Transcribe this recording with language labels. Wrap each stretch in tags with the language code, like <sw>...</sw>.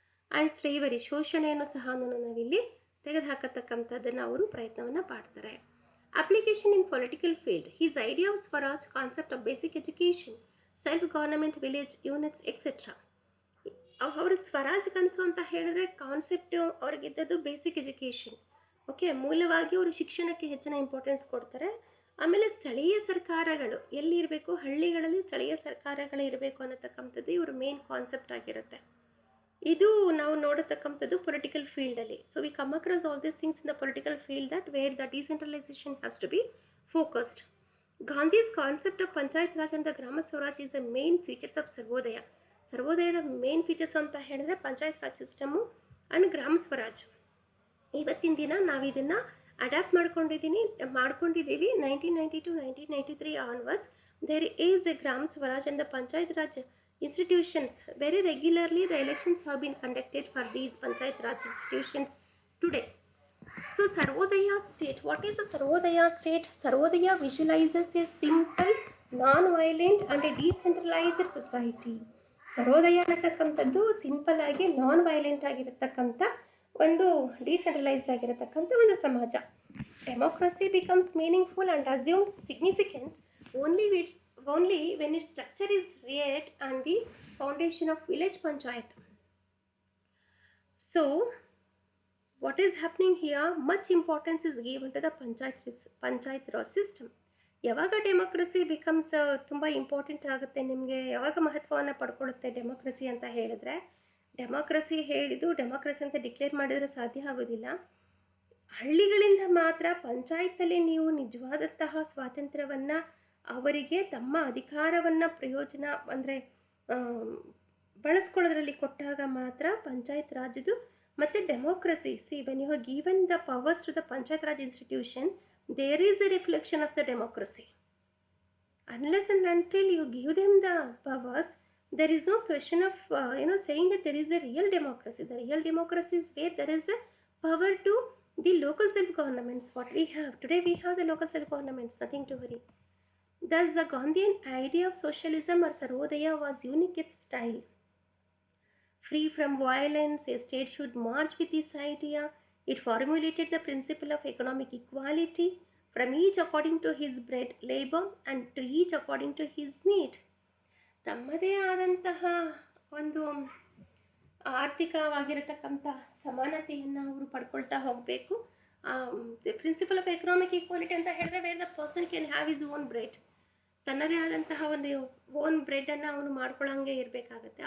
<en>and slavery,</en> <kn>ಶೋಷಣೆಯನ್ನು ಸಹ ನಾವಿಲ್ಲಿ ತೆಗೆದುಹಾಕತಕ್ಕಂಥದ್ದನ್ನು ಅವರು ಪ್ರಯತ್ನವನ್ನು ಮಾಡ್ತಾರೆ.</kn> <en>Application in political field. His idea of Swaraj, concept of basic education, self-government, village units, etc.</en> <kn>ಅವ್ರಿಗೆ ಸ್ವರಾಜ್ ಕನಸು ಅಂತ ಹೇಳಿದ್ರೆ ಕಾನ್ಸೆಪ್ಟು ಅವ್ರಿಗಿದ್ದದ್ದು ಬೇಸಿಕ್ ಎಜುಕೇಷನ್. ಓಕೆ, ಮೂಲವಾಗಿ ಅವರು ಶಿಕ್ಷಣಕ್ಕೆ ಹೆಚ್ಚಿನ ಇಂಪಾರ್ಟೆನ್ಸ್ ಕೊಡ್ತಾರೆ. ಆಮೇಲೆ ಸ್ಥಳೀಯ ಸರ್ಕಾರಗಳು ಎಲ್ಲಿರಬೇಕು, ಹಳ್ಳಿಗಳಲ್ಲಿ ಸ್ಥಳೀಯ ಸರ್ಕಾರಗಳು ಇರಬೇಕು ಅನ್ನತಕ್ಕಂಥದ್ದು ಇವ್ರ ಮೇನ್ ಕಾನ್ಸೆಪ್ಟ್ ಆಗಿರುತ್ತೆ. ಇದು ನಾವು ನೋಡತಕ್ಕಂಥದ್ದು ಪೊಲಿಟಿಕಲ್ ಫೀಲ್ಡಲ್ಲಿ.</kn> <en>So we come across all this things in the political field that where the decentralization has to be focused. Gandhi's concept of panchayat raj and the grama swaraj is a main features of Sarvodaya.</en> <kn>ಸರ್ವೋದಯದ main features ಅಂತ ಹೇಳಿದ್ರೆ panchayat Raj system and ಗ್ರಾಮ ಸ್ವರಾಜ್. ಇವತ್ತಿನ ದಿನ ನಾವು ಇದನ್ನು adapt ಮಾಡ್ಕೊಂಡಿದ್ದೀವಿ 1992 1993 onwards.</kn> <en>There is a grama swaraj and the panchayat raj institutions. Very regularly the elections have been conducted for these panchayat raj institutions today. So Sarvodaya state, what is a Sarvodaya state? Sarvodaya visualizes a simple, non-violent and a decentralized society.</en> <kn>ಸರ್ವೋದಯ ಅನ್ನತಕ್ಕಂಥದ್ದು simple ಆಗಿ ನಾನ್ violent ಆಗಿರತಕ್ಕಂಥ ಒಂದು decentralised ಆಗಿರತಕ್ಕಂಥ ಒಂದು ಸಮಾಜ.</kn> <en>Democracy becomes meaningful and assumes significance only when its structure is reared on the foundation of village panchayat. So what is happening here, much importance is given to the panchayat raj system.</en> <kn>ಯಾವಾಗ democracy becomes ತುಂಬ important ಆಗುತ್ತೆ, ನಿಮಗೆ ಯಾವಾಗ ಮಹತ್ವವನ್ನು ಪಡ್ಕೊಳ್ಳುತ್ತೆ democracy ಅಂತ ಹೇಳಿದ್ರೆ, democracy ಅಂತ declare ಮಾಡಿದರೆ ಸಾಧ್ಯ ಆಗೋದಿಲ್ಲ. ಹಳ್ಳಿಗಳಿಂದ ಮಾತ್ರ ಪಂಚಾಯತಲ್ಲಿ ನೀವು ನಿಜವಾದಂತಹ ಸ್ವಾತಂತ್ರ್ಯವನ್ನು, ಅವರಿಗೆ ತಮ್ಮ ಅಧಿಕಾರವನ್ನು ಪ್ರಯೋಜನ ಅಂದರೆ ಬಳಸ್ಕೊಳ್ಳೋದ್ರಲ್ಲಿ ಕೊಟ್ಟಾಗ ಮಾತ್ರ ಪಂಚಾಯತ್ ರಾಜ್ದು ಮತ್ತು democracy.</kn> <en>See when you have given the powers to the panchayat raj institution, there is a reflection of the democracy. Unless and until you give them the powers, there is no question of saying that there is a real democracy. The real democracy is where there is a power to the local self-governments. What we have today, we have the local self-governments, nothing to worry. Thus the Gandhian idea of socialism or Sarvodaya was unique in style. Free from violence, a state should march with this idea. It formulated the principle of economic equality, from each according to his bread, labor, and to each according to his need.</en> <kn>ತಮ್ಮದೇ ಆದಂತಹ ಒಂದು ಆರ್ಥಿಕವಾಗಿರತಕ್ಕಂಥ ಸಮಾನತೆಯನ್ನು ಅವರು ಪಡ್ಕೊಳ್ತಾ ಹೋಗಬೇಕು.</kn> <en>the principle of economic equality</en> <kn>ಅಂತ ಹೇಳಿದ್ರೆ</kn> <en>where the person can have his own bread,</en> <kn>ತನ್ನದೇ ಆದಂತಹ ಒಂದು ಓನ್ ಬ್ರೆಡನ್ನು ಅವನು ಮಾಡ್ಕೊಳ್ಳೋಂಗೆ ಇರಬೇಕಾಗತ್ತೆ.</kn>